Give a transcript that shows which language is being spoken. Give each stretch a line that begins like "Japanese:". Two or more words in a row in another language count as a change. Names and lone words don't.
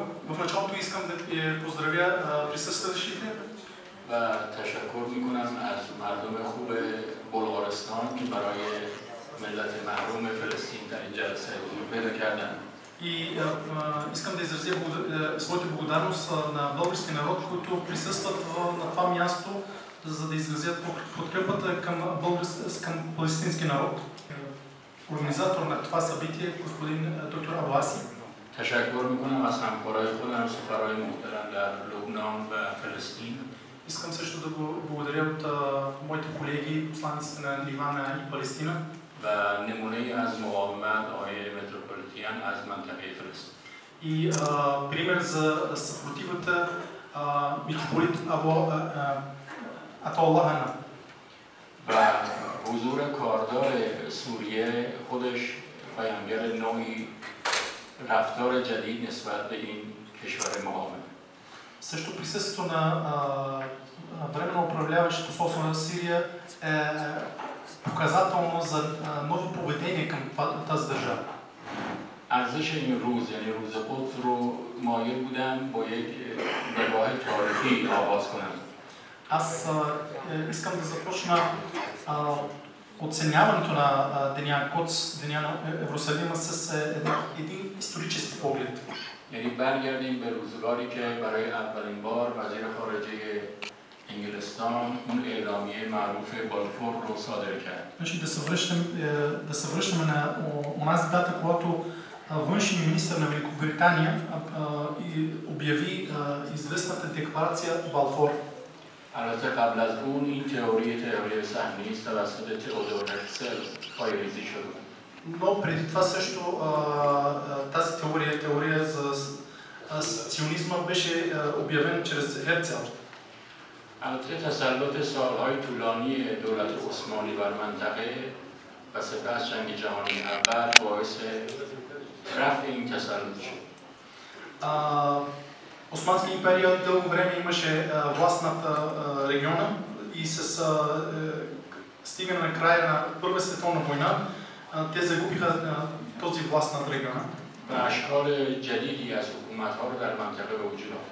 Bulgarian: В началото искам да поздравя присъстващите.
Persian: تشکر میکنم از مردم خوب بلغارستان که برای ملت محروم فلسطین در این جلسه حضور پیدا کردند.
Bulgarian: И искам да изразя своята благодарност на българския народ, които присъстват на това място, за да изразят подкрепата към палестинския народ. Организатор на това събитие е господин доктор Абаси.
Persian: تشکر میکنم از همکارای خودم سفرهای محترم در لبنان و فلسطین.
Bulgarian: Искам също да благодаря от моите колеги, посланиците на Ливана и Палестина.
Persian: و نمونه‌ای از مقاومت آقای متروپولیتان از منطقه فلسطین.
Bulgarian: И пример за съпротивата митрополит Атаолла Хана.
Persian: و حضور کاردار سوریه خودش بیانگر نوعی رفتار جدید نسبت به این کشور مقاوم.
Bulgarian: Също присъствието на временно управляващото посолство на Сирия е показателно за ново поведение към тази държава.
Persian: ارزش این روز یعنی روز قدس رو مایل بودم با یک نگاه تاریخی آغاز کنم.
Bulgarian: Аз искам да започна оценяването на Деня Кодс, Деня на Иерусалима с един исторически поглед.
Persian: یعنی برگردیم به روزگاری که برای اولین بار وزیر خارجه انگلستان اون اعلامیه معروف بالفور رو صادر کرد.
Bulgarian: Значи да се връщаме на онази дата, когато външният министър на Великобритания обяви известната декларация Балфор.
Persian: البته قبل از اون این تئوری صهیونیستی است توسط تئودور هرتزل پایه‌ریزی شده.
Bulgarian: Но преди това също тази теория за сионизма беше обявена чрез Херцел.
Persian: البته تسلط سالهای طولانی دولت عثمانی بر منطقه و سپس جنگ جهانی اول باعث رفع این تسلط شد.
Bulgarian: Османския империя дълго време имаше власт над региона и с стигане на края на Първа световна война те загубиха този власт над региона.
Persian: اشکال جدیدی از حکومت‌ها رو در منطقه به وجود آورد.